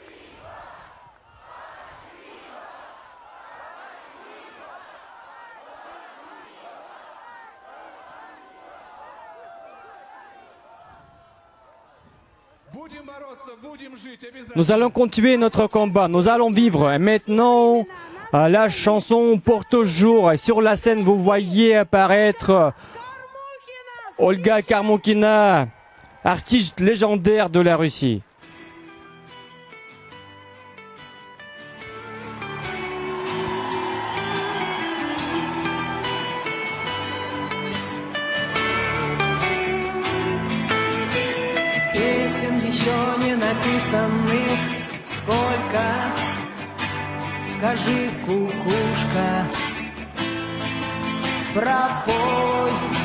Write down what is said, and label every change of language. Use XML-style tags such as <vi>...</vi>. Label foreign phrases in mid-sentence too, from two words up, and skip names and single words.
<fr>Nous allons continuer notre combat. Nous allons vivre. Et maintenant, la chanson pour toujours. Sur la scène, vous voyez apparaître Olga Karmoukina, artiste légendaire de la Russie.</fr> <ru>Песен еще не написанных сколько, скажи, кукушка, пропой.</ru>